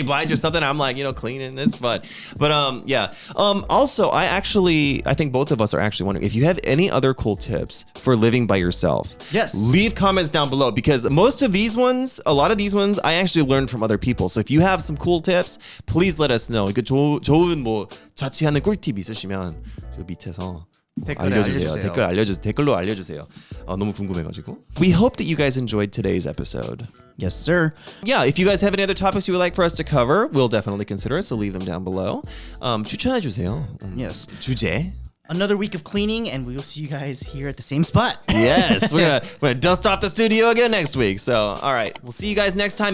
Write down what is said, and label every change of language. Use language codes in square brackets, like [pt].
[en] Blige or something. I'm like, cleaning. It's fun. But yeah. Also, I think both of us are actually wondering if you have any other cool tips for living by yourself. Yes. Leave comments down below, because a lot of these ones, I actually learned from other people. So if you have some cool tips, please let us know. [ko] 좋은 자취하는 꿀팁 있으시면 저 밑에서 댓글로 알려주세요. 너무 궁금해가지고. [en] We hope that you guys enjoyed today's episode. Yes, sir. Yeah, if you guys have any other topics you would like for us to cover, we'll definitely consider it. So leave them down below. [ko] 추천해주세요. [en] Yes. [ko] 주제. [en] Another week of cleaning, and we will see you guys here at the same spot. Yes, we're gonna dust off the studio again next week. So, all right, we'll see you guys next time.